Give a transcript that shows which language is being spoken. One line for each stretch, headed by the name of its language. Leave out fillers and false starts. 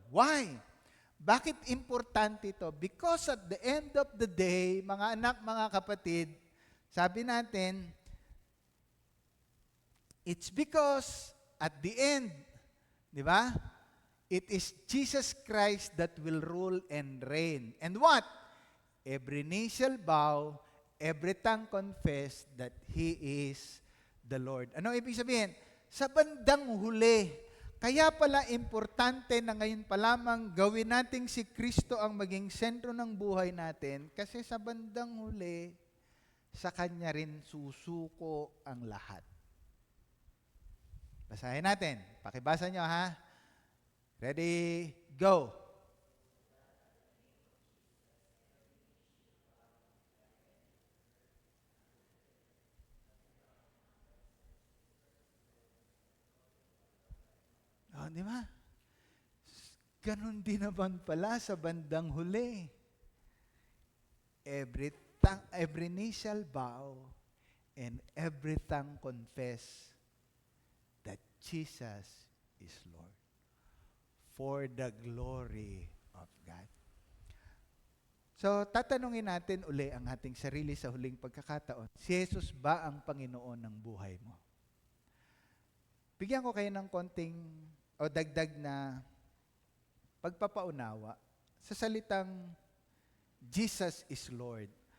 English: Why?
Filipino: Bakit importante ito?
English: Because at the end of the day,
Filipino: mga anak, mga kapatid, sabi natin,
English: it's because at the end,
Filipino: di ba?
English: It is Jesus Christ that will rule and reign. And what? Every knee shall bow, every tongue confess that He is the Lord.
Filipino: Ano ibig sabihin? Sa bandang huli, kaya pala importante na ngayon pa lamang gawin nating si Kristo ang maging sentro ng buhay natin kasi sa bandang huli, sa Kanya rin susuko ang lahat. Basahin natin. Pakibasa nyo ha. Ready, go. di ba? Ganon din naman pala sa bandang huli.
English: Every knee shall bow and every tongue confess that Jesus is Lord, for the glory of God.
Filipino: So, tatanungin natin uli ang ating sarili sa huling pagkakataon. Si Jesus ba ang Panginoon ng buhay mo? Bigyan ko kayo ng konting o dagdag na pagpapaunawa sa salitang
English: Jesus is Lord.